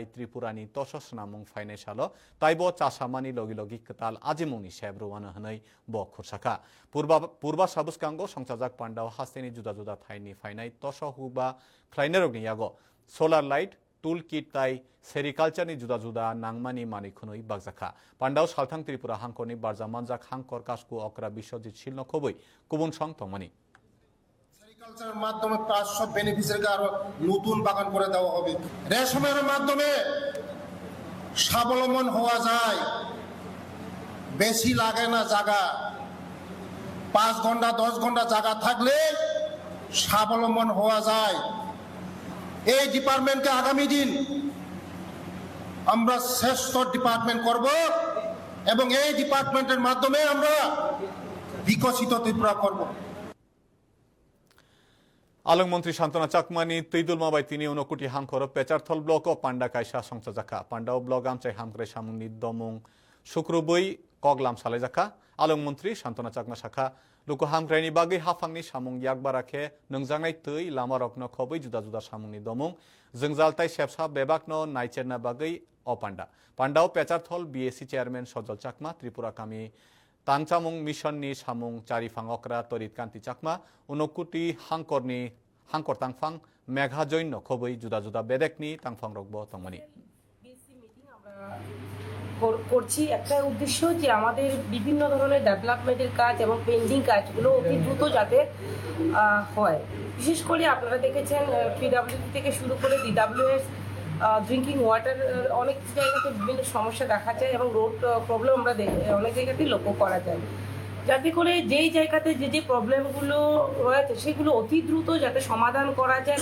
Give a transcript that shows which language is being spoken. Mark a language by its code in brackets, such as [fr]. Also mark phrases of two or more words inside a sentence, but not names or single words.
[trp] त्रिपुरानि तससनामुं फाइनाय साल ताइब चासामानि लगी लगी कताल आजिमुंनि सेब्रवानो हनै ब खुरसाखा पूर्वा साबुसकांगो संसाजाक पान्डाव हास्तेनि जुदा जुदा थाइनि फाइनाय तसहुक बा ख्लायनाय रकनि यागो [en] solar light tool kit [trp] ताइ सेरिकालचारनि जुदा जुदा नांगमानि मानिखुनै बागजाखा पान्डाव सालथां त्रिपुरा हांखरनि बारजा मानजाक हांकर कासकु अकरा बिश्वजित शिल्न खबै कुबुन सं तंमानि [bn] এগ্রিকালচারের মাধ্যমে 500 বেনিফিশিয়ারিকে আরো নতুন বাগান করে দেওয়া হবে। রেশমের মাধ্যমে স্বাবলম্বন হওয়া যায়, বেশি লাগে না জায়গা, 5 ঘন্টা 10 ঘন্টা জায়গা থাকলে স্বাবলম্বন হওয়া যায়। এই ডিপার্টমেন্টকে আগামী দিন আমরা শ্রেষ্ঠ ডিপার্টমেন্ট করব এবং এই ডিপার্টমেন্টের মাধ্যমে আমরা বিকশিত ত্রিপুরা করব। [trp] आलंग मंत्री शांतना चाकमानी तैदुल माबाई तिनी उनकुटी हांखर पेचारथल ब्लक पांडा कायसा संसाजाखा पांडाव ब्लक आमचाय हामग्रे सामुंनि दमुं शुक्रबै कगलाम सालायजाखा आलंग मंत्री शांतना चाकमा शाखा लुको हामग्रेनि बागै हाफांनि सामुं याकबाराखे नोंजांनाय तै लामा रकनो खबै जुदा जुदा सामुंनि दमुं जोंजालताय सेबसा बेबाकनो नायचेरना बागै अपांडा पांडाव पेचारथल बीएससी चेयारमैन सजल चाकमा त्रिपुरा कामी तांचामुं मिशननि सामुं चारिफां अक्रा तरित कान्ति चाकमा उनकुटी हांकर तांफां मेघा जैन खबै जुदा जुदा बेदेकनि तांफां रकबो तंमानि [bn] করছি একটা উদ্দেশ্য যে আমাদের বিভিন্ন ধরনের ডেভেলপমেন্টের কাজ এবং পেন্ডিং কাজগুলো অতি দ্রুত যাতে হয়। বিশেষ করে আপনারা দেখেছেন পিডব্লিউডি থেকে শুরু করে ডিডব্লিউএস [en] drinking water [bn] অনেক জায়গাতে বিভিন্ন সমস্যা দেখা যায় এবং [en] road problem [bn] আমরা অনেক জায়গাতেই লক্ষ্য করা যায়, যাতে করে যেই জায়গাতে যে প্রবলেমগুলো রয়েছে সেগুলো অতি দ্রুত যাতে সমাধান করা যায়।